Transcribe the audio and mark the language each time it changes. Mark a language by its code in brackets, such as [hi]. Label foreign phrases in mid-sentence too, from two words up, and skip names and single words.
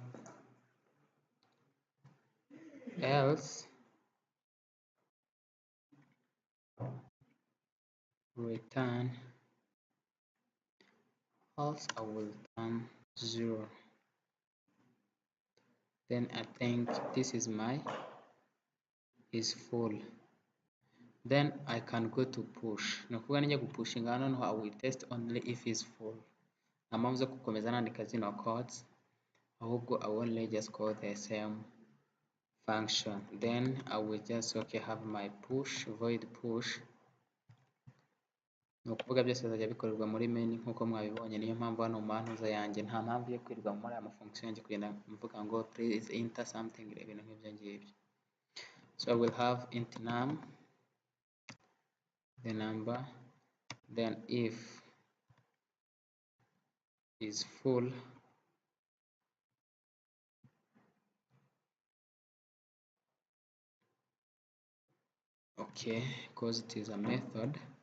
[en] Else return else I will return 0. Then I think this is is full. Then I can go to push. [rw] Ni ukuvuga nijya gupushinga hano noneho [en] I will test only if is full. [rw] Nta mpamvu zo gukomeza nandika zino codes, ahubwo [en] I will only just call the same function. Then I will just have my push void push. [rw] Ni ukuvuga byose bizajya bikorerwa muri main nk'uko mwabibonye. Niyo mpamvu hano mu mantuza yanjye nta mpamvu yo kwirirwa muri aya mafunction yanjye kugenda mvuga ngo [en] please enter something, [rw] ibintu nk'ibyo ngibyo. [en] So I will have int num the number, then if is full, okay, because it is a method.